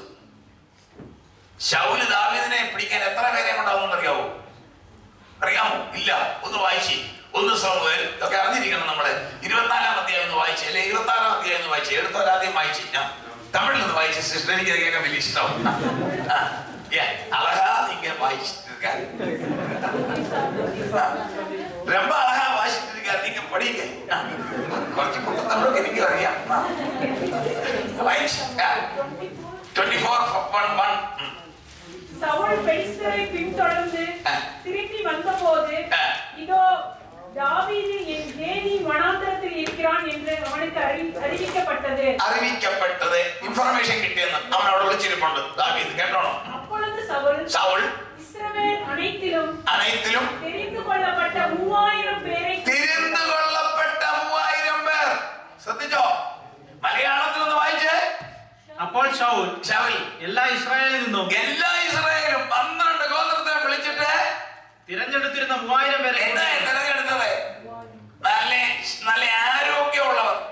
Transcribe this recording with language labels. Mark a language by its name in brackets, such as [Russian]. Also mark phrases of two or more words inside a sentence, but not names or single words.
[Malayalam] ശൗല് ദാവീദിനെ പിടിക്കാൻ എത്ര പേരെ കൊണ്ടാവുമെന്ന് അറിയാമോ? ഇല്ല. ഒന്ന് വായിച്ച്, 1 സമൂവേൽ ഒക്കെ അറിഞ്ഞിരിക്കണം. നമ്മള് 24-ാം അധ്യായം ഒന്ന് വായിച്ച്, അല്ലെ 26-ാം അധ്യായം ഒന്ന് വായിച്ച്. എടുത്തോരാദ്യം വായിച്ച്, ഞാൻ തമിഴിൽ നിന്ന് വായിച്ച്. സിസ്റ്റർ, എനിക്ക് കേൾക്കാൻ വലിയ ഇഷ്ടമാവും. [Tamil] அழகா நீங்க வாயிச்சிட்டிருக்காரு, ரொம்ப அழகா வாசிச்சிருக்காரு. நீங்க படிங்க. [Malayalam] കുറച്ച് കുട്ടത്തമിഴൊക്കെ എനിക്ക് അറിയാം. 24:1. [Tamil] சவுல் பெலிஸ்தரை பின்தொடர்ந்து திரும்பி வந்தபோது, இதோ தாவீது என் தேவி வனாந்தரத்தில் இருக்கிறான் என்று அவனுக்கு அறிவிக்கப்பட்டது. [Malayalam] ഇൻഫർമേഷൻ കിട്ടിയെന്ന് അവനോട് വിളിച്ചിരിപ്പുണ്ട് ദാവീദ്. കേട്ടോണം. [Tamil] அப்பொழுது சவுல் இஸ்ரவேல் அனைத்திலும் தெரிந்து கொள்ளப்பட்ட 3000 പേരെ [Malayalam] ശ്രദ്ധിച്ചോ? മലയാളത്തിൽ ഒന്ന് വായിച്ചേ. അപ്പോൾ ശൗൽ എല്ലാ ഇസ്രായേലിൽ നിന്നും 12 ഗോത്രത്തെ വിളിച്ചിട്ട് തിരഞ്ഞെടുത്തിരുന്ന 3000 പേരെ തിരഞ്ഞെടുത്തത്. നല്ല ആരോഗ്യമുള്ളവർ.